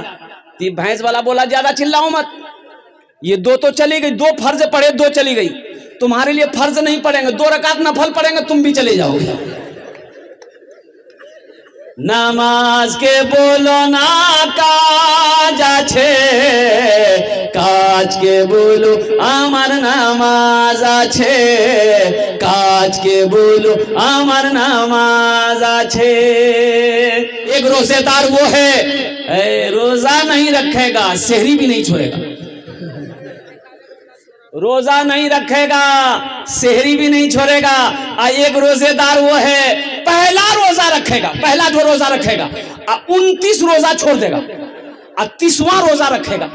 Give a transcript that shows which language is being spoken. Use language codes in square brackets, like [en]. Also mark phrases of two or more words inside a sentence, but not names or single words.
[ur] تو بھینس والا بولا زیادہ چلاؤ مت، یہ 2 تو چلی گئی، 2 فرض پڑے 2 چلی گئی، تمہارے لیے فرض نہیں پڑیں گے، 2 رکعت نفل پڑیں گے، تم بھی چلے جاؤ گے۔ نماز کے بولو نا کاج [bn] আছে কাজ কে বলো আমার নামাজ আছে কাজ কে বলো আমার নামাজ আছে। [ur] ایک روزے دار وہ ہے روزہ نہیں رکھے گا سحری بھی نہیں چھوڑے گا، روزہ نہیں رکھے گا سحری بھی نہیں چھوڑے گا۔ ایک روزے دار وہ ہے پہلا روزہ رکھے گا، پہلا جو روزہ رکھے گا 29 روزہ چھوڑ دے گا، 30واں روزہ رکھے گا۔